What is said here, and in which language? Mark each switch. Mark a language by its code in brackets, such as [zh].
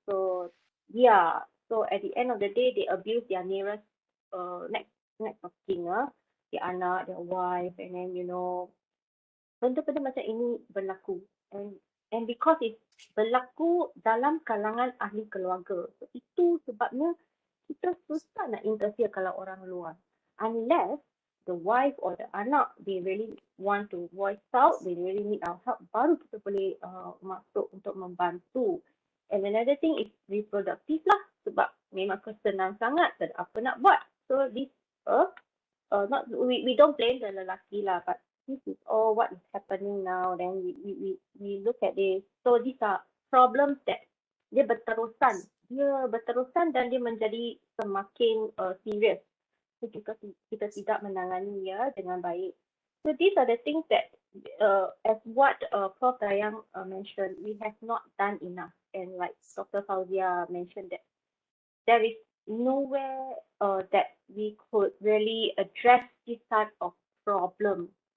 [en] So yeah, so at the end of the day they abuse their nearest next of kin, their anak, their wife, and then you know [ms] benda-benda macam ini berlaku, [en] and because it's [ms] berlaku dalam kalangan ahli keluarga, [en] so [ms] itu sebabnya kita susah nak [en] interfere [ms] kalau orang luar, [en] unless the wife or the anak they really want to voice out, they really need our help, [ms] baru kita boleh masuk untuk membantu. [en] And another thing is [ms] reproduktif lah, sebab memang kesenang sangat, tak ada apa nak buat. [en] So this not we don't blame the lelaki lah, but this is all what is happening now. Then we look at this. So these are problems that [ms] dia berterusan dan dia menjadi semakin serious jika kita tidak menangani dengan baik. [en] So these are the things that as what Prof. Dayang mentioned, we have not done enough, and like Dr. Fauzia mentioned, that there is nowhere that we could really address this type of problem.